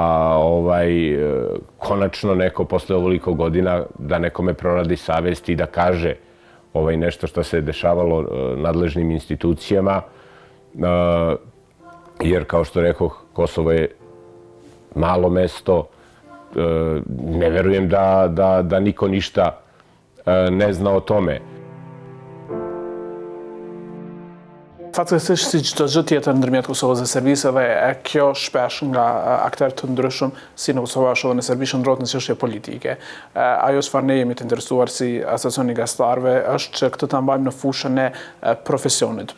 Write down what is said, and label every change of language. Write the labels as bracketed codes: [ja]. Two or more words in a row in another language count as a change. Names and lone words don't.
[sr] konačno neko posle ovoliko godina da nekome proradi savest i da kaže nešto što se dešavalo nadležnim institucijama, jer kao što rekoh, Kosovo je malo mesto, ne verujem da niko ništa ne zna o tome. [sq] Fatkeqësisht si çdo gjë tjetër ndërmjet Kosovës dhe Serbisë, dhe kjo shpesh nga aktorë të ndryshëm si në Kosovë ashtu edhe në Serbi shndrohet në çështje politike. Ajo çfarë ne jemi të interesuar si asociacioni gazetarëve është që këtë ta mbajmë në fushën e profesionit.